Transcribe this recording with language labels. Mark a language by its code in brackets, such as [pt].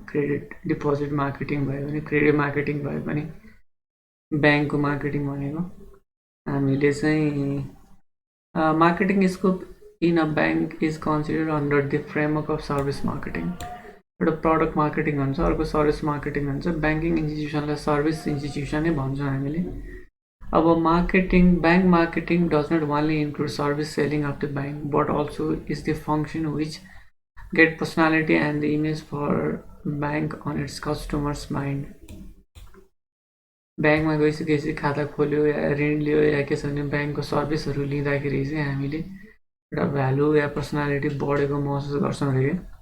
[ne] Credit deposit marketing भयो भने, credit marketing भयो भने, ब्याङ्कको मार्केटिङ भनेको हामीले चाहिँ [en] Marketing scope in a bank is considered under the framework of service marketing. [ne] एउटा प्रडक्ट मार्केटिङ हुन्छ, अर्को सर्भिस मार्केटिङ हुन्छ। ब्याङ्किङ इन्स्टिट्युसनलाई सर्भिस इन्स्टिट्युसनै भन्छौँ हामीले। [en] अब bank marketing does not only include service selling of the bank, but also is the function which get personality and the image for bank on its customers' mind. [ne] ब्याङ्कमा गइसकेपछि खाता खोल्यो या ऋण लियो या के छ भने ब्याङ्कको सर्भिसहरू लिँदाखेरि चाहिँ हामीले एउटा भ्यालु या पर्सनालिटी बढेको महसुस गर्छौँ अरे क्या।